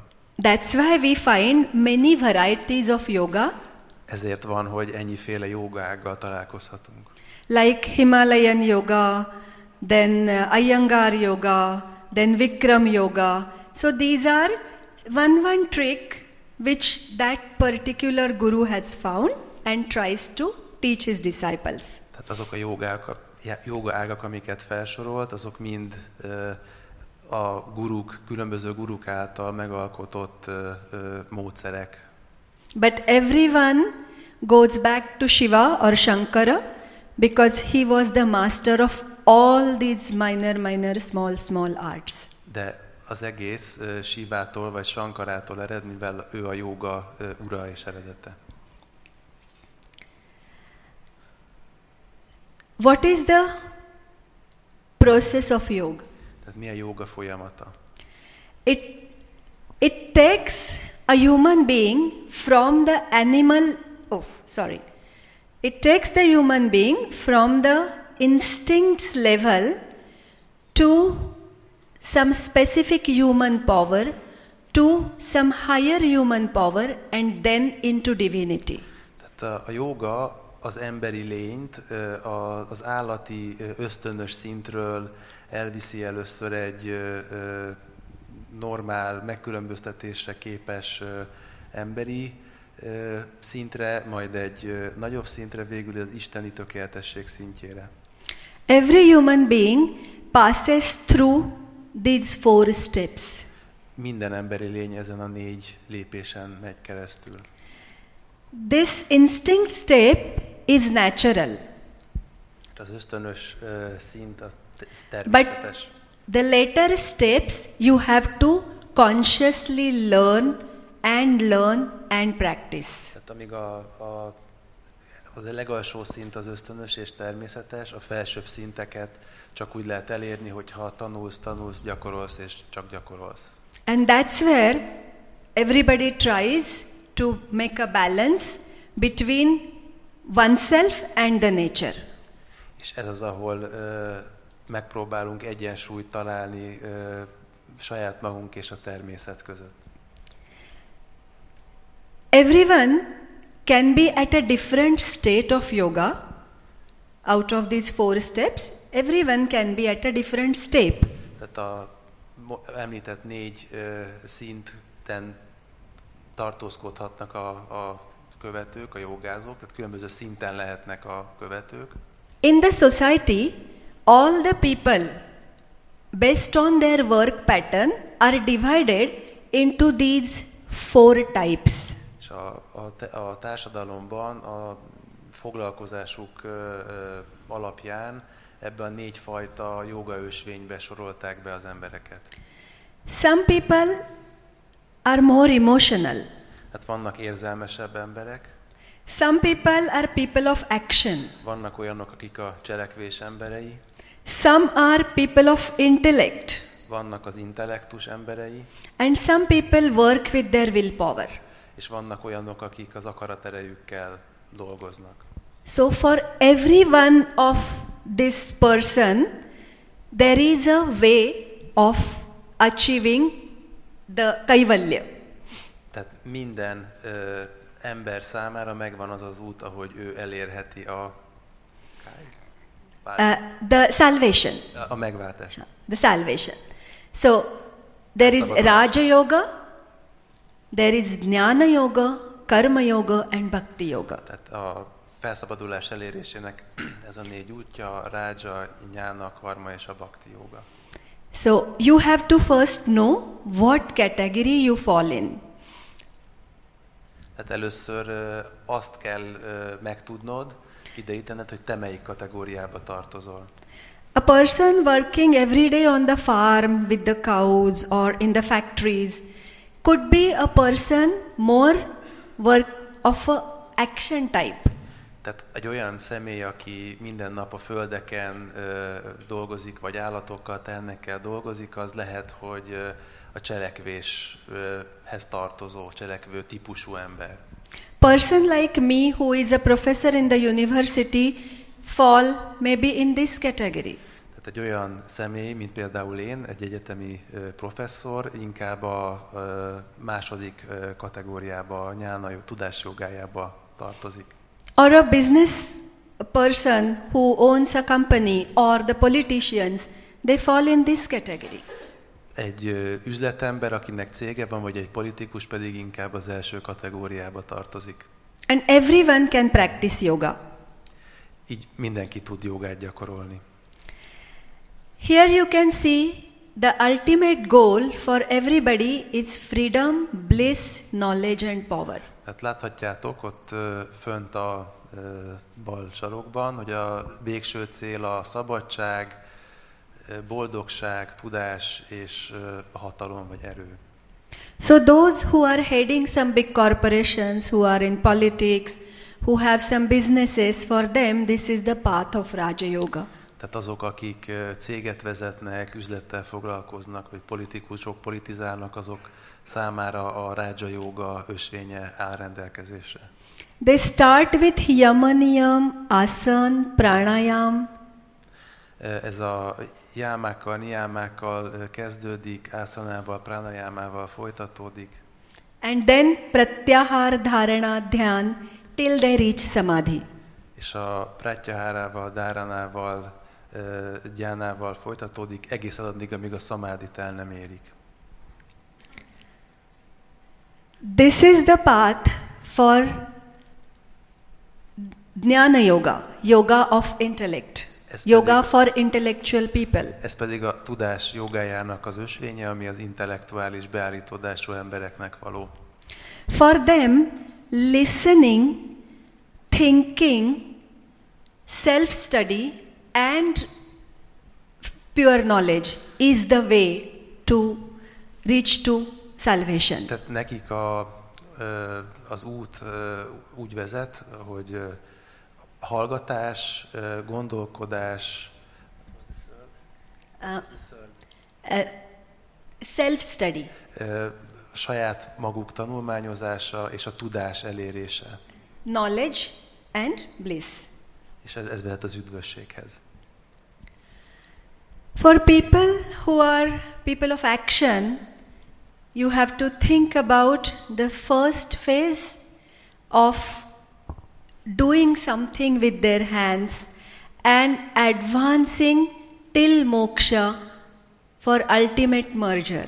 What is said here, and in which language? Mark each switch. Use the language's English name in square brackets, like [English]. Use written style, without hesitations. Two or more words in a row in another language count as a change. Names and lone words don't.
[English] That's why we find many varieties of yoga, [Hungarian] Ezért van, hogy ennyiféle jogággal találkozhatunk. [English] like Himalayan yoga, then Iyengar yoga, then Vikram yoga. So these are one trick which that particular guru has found and tries to teach his disciples. [Hungarian] Tehát azok a joga ágak, amiket felsorolt, azok mind a különböző guruk által megalkotott módszerek. [English] But everyone goes back to Shiva or Shankara because he was the master of all these minor, small arts. [Hungarian] De az egész Shivától vagy Shankarától ered, mivel ő a jóga ura és eredete. [English] What is the process of yoga? [Hungarian] Tehát mi a jóga folyamata? [English] It takes a human being from the It takes the human being from the instincts level to some specific human power, to some higher human power, and then into divinity. [Hungarian] Tehát a jóga az emberi lényt az állati ösztönös szintről elviszi először egy normál, megkülönböztetésre képes emberi szintre, majd egy nagyobb szintre, végül az isteni tökéletesség szintjére. [English] Every human being passes through these 4 steps. [Hungarian] Minden emberi lény ezen a 4 lépésen megy keresztül. [English] This instinct step is natural. [Hungarian] Az ösztönös szint a természetes. [English] But the later steps you have to consciously learn and practice. [Hungarian] Tehát amíg az a legalsó szint az ösztönös és természetes, a felsőbb szinteket csak úgy lehet elérni, hogyha tanulsz, gyakorolsz és csak gyakorolsz. [English] And that's where everybody tries to make a balance between oneself and the nature. [Hungarian] És ez az, ahol megpróbálunk egyensúlyt találni saját magunk és a természet között. [English] Everyone can be at a different state of yoga. Out of these 4 steps, everyone can be at a different step. [Hungarian] Tehát a említett 4 szinten tartózkodhatnak a követők, a jogázók, tehát különböző szinten lehetnek a követők. [English] In the society, all the people, based on their work pattern, are divided into these 4 types. [Hungarian] És a társadalomban a foglalkozásuk alapján ebben a 4 fajta jogaösvénybe sorolták be az embereket. [English] Some people are more emotional. [Hungarian] Hát vannak érzelmesebb emberek. [English] Some people are people of action. [Hungarian] Vannak olyanok, akik a cselekvés emberei. [English] Some are people of intellect. [Hungarian] Vannak az intellektus emberei. [English] And some people work with their willpower. [Hungarian] És vannak olyanok, akik az akaraterejükkel dolgoznak. [English] So for every one of this person, there is a way of achieving the kaivalya. [Hungarian] Tehát minden ember számára megvan az az út, ahogy ő elérheti [English] the salvation. [Hungarian] A megváltást. [English] The salvation. So there is Raja Yoga, there is Jnana Yoga, Karma Yoga and Bhakti Yoga. [Hungarian] Tehát a felszabadulás elérésének ez a 4 útja, a Raja, Jnana, Karma és a Bhakti Yoga. [English] So you have to first know what category you fall in. [Hungarian] Tehát először azt kell megtudnod, ideítened, hogy te melyik kategóriába tartozol. [English] A person working every day on the farm with the cows or in the factories could be a person more of a action type. [Hungarian] Tehát egy olyan személy, aki minden nap a földeken dolgozik, vagy állatokkal, tehennekkel dolgozik, az lehet, hogy a cselekvéshez tartozó, cselekvő típusú ember. [English] Person like me who is a professor in the university fall maybe in this category. [Hungarian] Tehát egy olyan személy, mint például én, egy egyetemi professzor, inkább a második kategóriába, a jnana tudásjogájába tartozik. [English] Or a business person who owns a company or the politicians, they fall in this category. [Hungarian] Egy üzletember, akinek cége van, vagy egy politikus pedig inkább az első kategóriába tartozik. [English] And everyone can practice yoga. [Hungarian] Így mindenki tud jogát gyakorolni. [English] Here you can see the ultimate goal for everybody is freedom, bliss, knowledge and power. [Hungarian] Hát láthatjátok ott fönt a bal sarokban, hogy a végső cél a szabadság, boldogság, tudás és hatalom vagy erő. [English] So those who are heading some big corporations, who are in politics, who have some businesses, for them this is the path of Raja Yoga. [Hungarian] Tehát azok, akik céget vezetnek, üzlettel foglalkoznak, vagy politikusok politizálnak, azok számára a Raja Yoga ösvénye áll rendelkezésre. [English] They start with [Sanskrit] yamaniyam, asan, pranayam. [Hungarian] Ez a jámákkal, niyamákkal kezdődik, ászanával, pranajámával folytatódik. [English] And then [Sanskrit] pratyahar, dharana, dhyan [English] till they reach samadhi. [Hungarian] És a pratyahárával, dáranával, gyánával folytatódik egész addig, amíg a szamádit el nem érik. [English] This is the path for Jnana Yoga, yoga of intellect, yoga for intellectual people. [Hungarian] Ez pedig a tudás jogájának az ösvénye, ami az intellektuális beállítódású embereknek való. [English] For them, listening, thinking, self-study and pure knowledge is the way to reach to salvation. [Hungarian] Tehát nekik az út úgy vezet, hogy hallgatás, gondolkodás, [English] self-study. [Hungarian] Saját maguk tanulmányozása és a tudás elérése. [English] Knowledge and bliss. [Hungarian] És ez vezet az üdvösséghez. [English] For people who are people of action, you have to think about the first phase of doing something with their hands and advancing till moksha for ultimate merger.